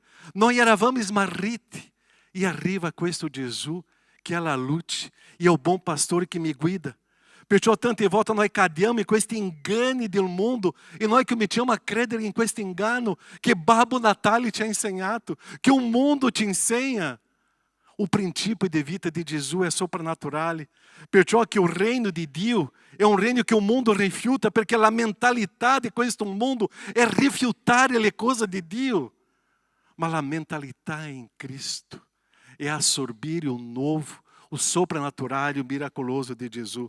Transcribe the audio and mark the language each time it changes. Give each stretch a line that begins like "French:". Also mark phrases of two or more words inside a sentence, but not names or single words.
Italian: Noi eravamo smarriti e arriva questo Gesù che è la luce e è il buon pastore che mi guida. Perciò tante volte noi cadiamo in questi inganni del mondo e noi cominciamo a credere in questo inganno che Babbo Natale ci ha insegnato, che
Portuguese: o mundo
Italian: ci insegna.
Portuguese: O princípio de vida de Jesus é sobrenatural.
Italian: Perciò che il reino di Dio è un regno che il mondo rifiuta, perché la mentalità di questo mondo è rifiutare le cose di Dio. Ma la mentalità in Cristo è assorbire il nuovo, il soprannaturale, il miracoloso di Gesù.